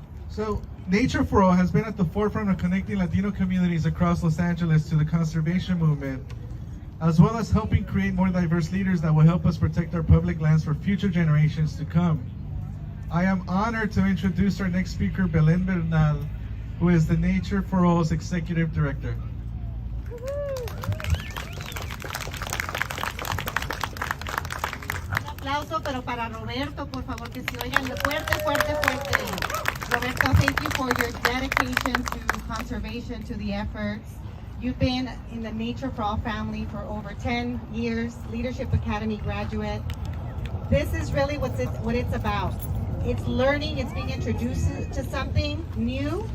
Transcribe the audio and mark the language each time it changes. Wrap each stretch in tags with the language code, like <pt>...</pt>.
<en>So Nature for All has been at the forefront of connecting Latino communities across Los Angeles to the conservation movement, as well as helping create more diverse leaders that will help us protect our public lands for future generations to come. I am honored to introduce our next speaker, Belén Bernal, who is the Nature for All's Executive Director.</en> <es>Un aplauso, pero para Roberto, por favor, que se oigan fuerte, fuerte, fuerte.</es> <en>Roberto, thank you for your dedication to conservation, to the efforts. You've been in the Nature for All family for over 10 years, Leadership Academy graduate. This is really what it's about. It's learning, it's being introduced to something new.</en>